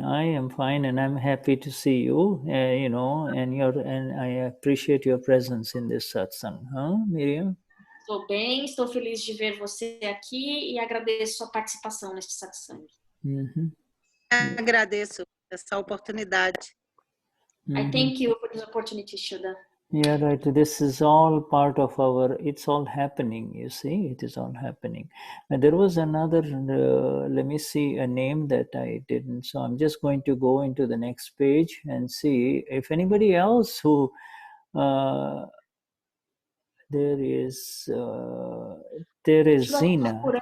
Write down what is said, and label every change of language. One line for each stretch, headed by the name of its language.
English: I am fine, and I'm happy to see you. You know, and I appreciate your presence in this satsang, huh, Miriam?
Portuguese: Estou bem, estou feliz de ver você aqui e agradeço sua participação neste satsang. Agradeço essa oportunidade.
English: I thank you for this opportunity, Shuddha. Yeah, right. This is all part of it's all happening, you see, it is all happening. And there was another, let me see, a name that I didn't, so I'm just going to go into the next page and see if anybody else who, there is Teresina.